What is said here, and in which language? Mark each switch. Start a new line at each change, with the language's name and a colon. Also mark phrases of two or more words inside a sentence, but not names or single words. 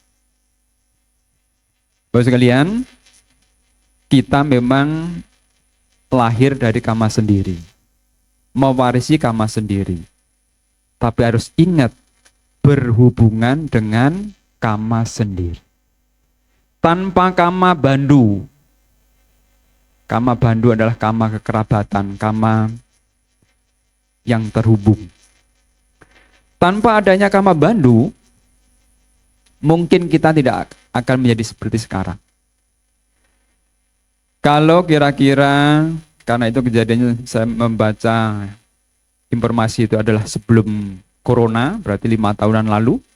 Indonesian: Bapak sekalian, kita memang lahir dari kama sendiri, mewarisi kama sendiri. Tapi harus ingat berhubungan dengan kama sendiri. Tanpa
Pali: kama bandu. Kama bandu
Indonesian: adalah kama kekerabatan, kama yang terhubung. Tanpa adanya
Pali: kama bandu,
Indonesian: mungkin kita tidak akan menjadi seperti sekarang. Kalau kira-kira, karena itu kejadiannya saya membaca informasi itu adalah sebelum corona, berarti 5 tahunan lalu.